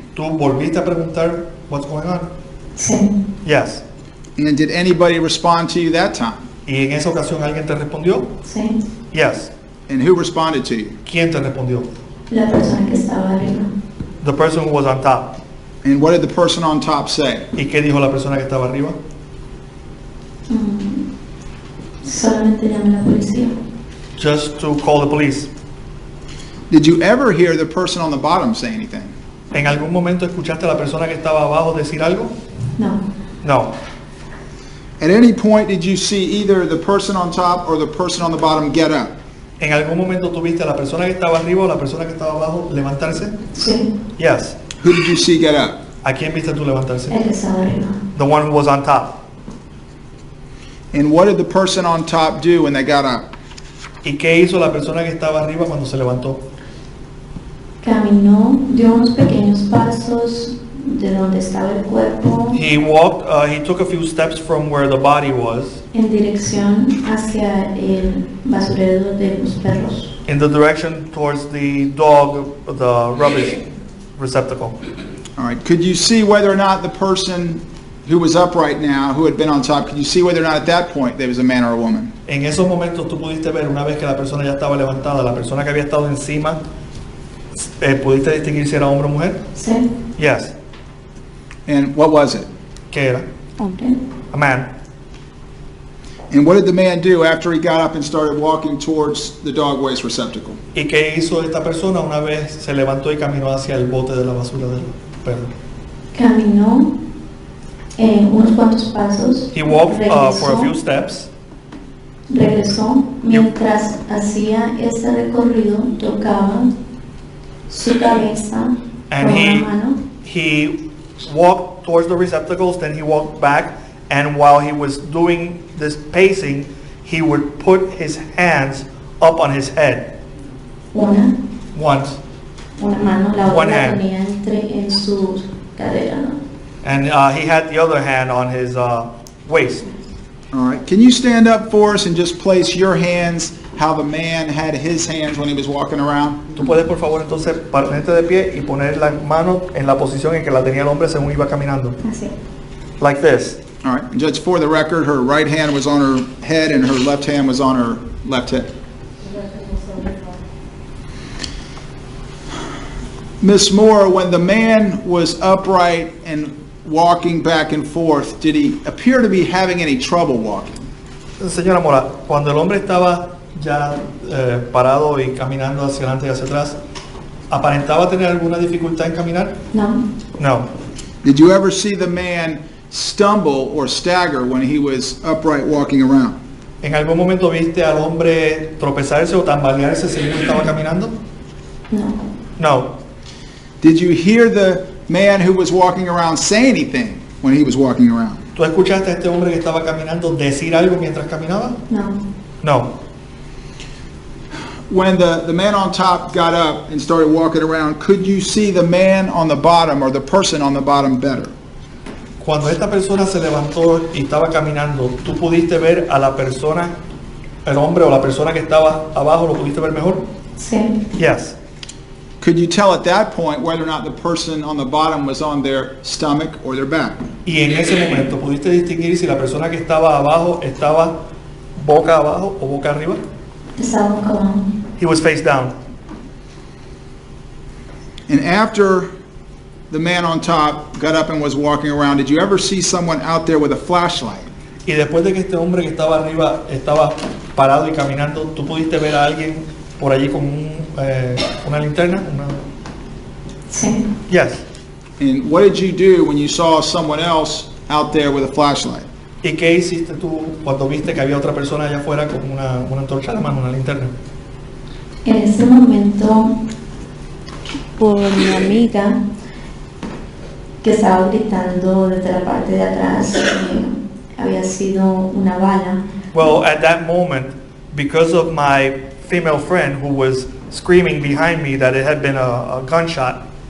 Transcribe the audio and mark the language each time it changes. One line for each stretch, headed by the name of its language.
Spanish: ¿Tú volviste a preguntar
English: what's going on?
Spanish: Sí.
English: Yes. And did anybody respond to you that time?
Spanish: ¿Y en esa ocasión alguien te respondió? Sí.
English: Yes. And who responded to you?
Spanish: ¿Quién te respondió? La persona que estaba arriba.
English: The person who was on top. And what did the person on top say?
Spanish: ¿Y qué dijo la persona que estaba arriba? Solamente llamé a la policía.
English: Just to call the police. Did you ever hear the person on the bottom say anything?
Spanish: ¿En algún momento escuchaste a la persona que estaba abajo decir algo? No.
English: No. At any point did you see either the person on top or the person on the bottom get up?
Spanish: ¿En algún momento tuviste a la persona que estaba arriba o la persona que estaba abajo levantarse? Sí.
English: Yes. Who did you see get up?
Spanish: ¿A quién viste tú levantarse? El que estaba arriba.
English: The one who was on top. And what did the person on top do when they got up?
Spanish: ¿Y qué hizo la persona que estaba arriba cuando se levantó? Caminó, dio unos pequeños pasos de donde estaba el cuerpo
English: He walked, he took a few steps from where the body was
Spanish: en dirección hacia el basurero de los perros.
English: in the direction towards the dog, the rubbish receptacle. All right, could you see whether or not the person who was up right now, who had been on top, could you see whether or not at that point there was a man or a woman?
Spanish: En esos momentos tú pudiste ver, una vez que la persona ya estaba levantada, la persona que había estado encima, ¿pudiste distinguir si era hombre o mujer? Sí.
English: Yes. And what was it?
Spanish: ¿Qué era? Hombre.
English: A man. And what did the man do after he got up and started walking towards the dog waste receptacle?
Spanish: ¿Y qué hizo esta persona una vez se levantó y caminó hacia el bote de la basura del perro? Caminó unos cuantos pasos.
English: He walked for a
Spanish: regresó,
English: few steps.
Spanish: regresó. Mientras hacía ese recorrido, tocaba su cabeza
English: And
Spanish: con una mano.
English: he walked towards the receptacles, then he walked back, and while he was doing this pacing, he would put his hands up on his head
Spanish: Una
English: once,
Spanish: mano, la
English: One
Spanish: otra la
English: hand.
Spanish: tenía en su cadera, ¿no?
English: and he had the other hand on his waist. All right, can you stand up for us and just place your hands how the man had his hands when he was walking around?
Spanish: Tú puedes, por favor, entonces ponerte de pie y poner las manos en la posición en que la tenía el hombre según iba caminando. Así.
English: Like this. All right, and just for the record, her right hand was on her head and her left hand was on her left hip. Miss Moore, when the man was upright and walking back and forth, did he appear to be having any trouble walking?
Spanish: Señora Mora, cuando el hombre estaba ya parado y caminando hacia adelante y hacia atrás, ¿aparentaba tener alguna dificultad en caminar? No,
English: No. Did you ever see the man stumble or stagger when he was upright walking around?
Spanish: ¿En algún momento viste al hombre tropezarse o tambalearse según estaba caminando? no,
English: No. Did you hear the man who was walking around say anything when he was walking around?
Spanish: ¿Tú escuchaste a este hombre que estaba caminando decir algo mientras caminaba? no.
English: No. When the man on top got up and started walking around, could you see the man on the bottom or the person on the bottom better?
Spanish: Cuando esta persona se levantó y estaba caminando, ¿tú pudiste ver a la persona, el hombre o la persona que estaba abajo, lo pudiste ver mejor? Sí,
English: Yes. Could you tell at that point whether or not the person on the bottom was on their stomach or their back?
Spanish: Y en ese momento, ¿pudiste distinguir si la persona que estaba abajo estaba boca abajo o boca arriba? estaba boca abajo.
English: He was face down. And after the man on top got up and was walking around, did you ever see someone out there with a flashlight?
Spanish: Y después de que este hombre que estaba arriba estaba parado y caminando, ¿tú pudiste ver a alguien por allí con una linterna? Sí,
English: Yes. And what did you do when you saw someone else out there with a flashlight?
Spanish: ¿Y qué hiciste tú cuando viste que había otra persona allá afuera con una antorcha a la mano, una linterna? en ese momento, por mi amiga que estaba gritando desde la parte de atrás, había sido una bala.
English: Well, at that moment, because of my female friend who was screaming behind me that it had been a gunshot,